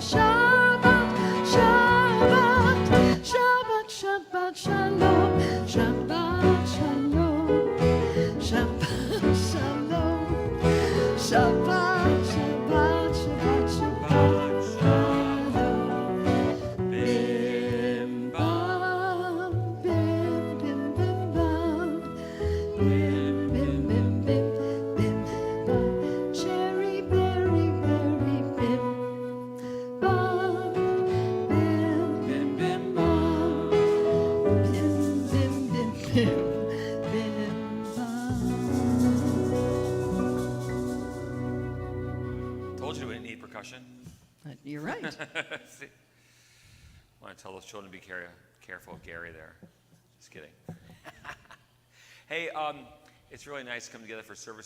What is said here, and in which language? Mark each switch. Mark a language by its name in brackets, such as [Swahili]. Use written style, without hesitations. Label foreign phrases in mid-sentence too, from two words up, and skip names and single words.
[Hebrew] שבת, שבת. שבת, שבת שלום. שבת שלום. שבת שלום. שבת, שבת, שבת, שבת שלום. Bim bam, bim bim bim bam, bim bim bim bim bim bam. Cherry berry berry bim bam, bim bim bim bam, bim bim bim bim bim bam. [English] Told you we didn't need percussion. You're right. See? I want to tell those children to be careful of Gary there. Just kidding. Hey, it's really nice to come together for services.